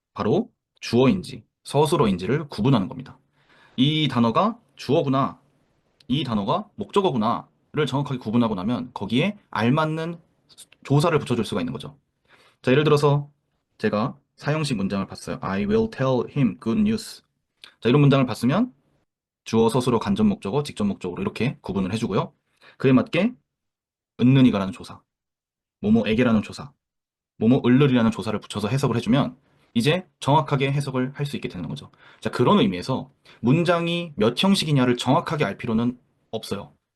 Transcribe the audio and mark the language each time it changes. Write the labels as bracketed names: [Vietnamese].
[Korean] 바로 주어인지 서술어인지를 구분하는 겁니다. 이 단어가 주어구나, 이 단어가 목적어구나 정확하게 구분하고 나면 거기에 알맞는 조사를 붙여줄 수가 있는 거죠. 자, 예를 들어서 제가 사형식 문장을 봤어요. [English] I will tell him good news. [Korean] 자, 이런 문장을 봤으면 주어, 서술어, 간접 목적어, 직접 목적어로 이렇게 구분을 해주고요. 그에 맞게 은는이가라는 조사, 뭐뭐에게라는 조사, 뭐뭐 을르리라는 조사를 붙여서 해석을 해주면 이제 정확하게 해석을 할 수 있게 되는 거죠. 자, 그런 의미에서 문장이 몇 형식이냐를 정확하게 알 필요는 없어요.